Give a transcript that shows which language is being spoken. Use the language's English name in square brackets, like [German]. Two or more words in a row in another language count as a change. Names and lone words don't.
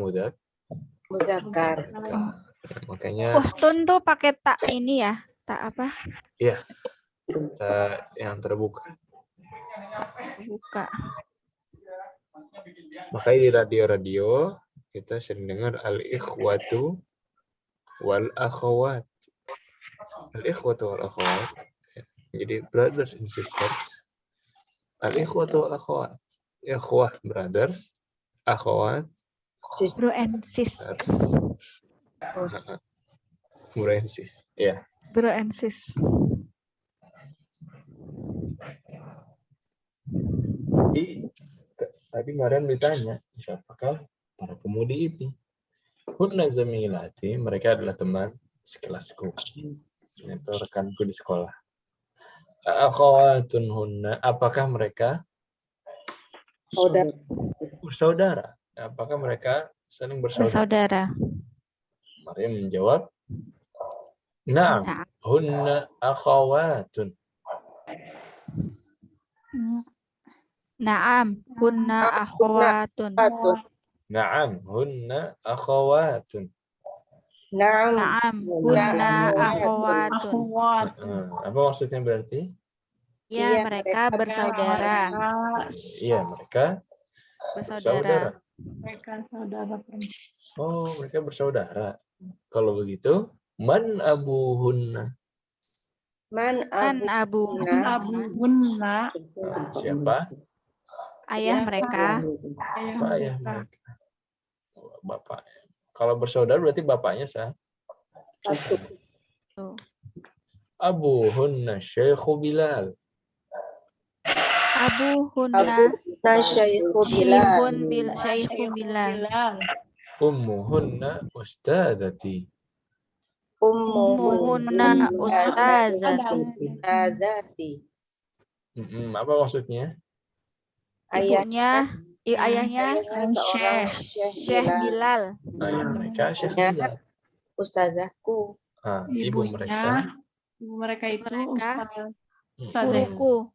[Indonesian] Muzakkar. makanya Uhtun tuh pakai tak ini ya? Tak apa? iya. Yang terbuka. Buka. Makanya di radio-radio kita sering dengar [Arabic] الإخوة والأخوات. الإخوة والأخوات. [Indonesian] Jadi [English] brothers and sisters. [Arabic] الإخوة والأخوات. Ikhwah brothers, akhawat [English] Bro and sis. bro and sis. Iya. Bro and sis. [Indonesian] Tadi Mariam ditanya, siapakah para pemudi itu? [Arabic] هن زميلاتي, [Indonesian] mereka adalah teman sekelasku. Itu rekanku di sekolah. [Arabic] أخوات هن, [Indonesian] apakah mereka bersaudara? Apakah mereka saling bersaudara? Mariam menjawab, [Arabic] نعم، هن أخوات. نعم، هن أخوات. نعم، هن أخوات. نعم، هن أخوات. [Indonesian] Apa maksudnya berarti? Ya, mereka bersaudara. Iya, mereka bersaudara. Mereka saudara perempuan. Oh, mereka bersaudara. Kalau begitu, [Arabic] من أبوهن? من أبوهن. [Indonesian] Siapa? Ayah mereka. Ayah mereka. Bapak. Kalau bersaudara berarti bapaknya sah. [Arabic] أبوهن شيخ بلال. أبوهن شيخ بلال. أمهن أستاذتي. أمهن أستاذتي. [Indonesian] Apa maksudnya? Ibunya, ayahnya Syekh Bilal. Ayah mereka Syekh Bilal. Ustazahku. Ibu mereka. Ibu mereka itu guruku.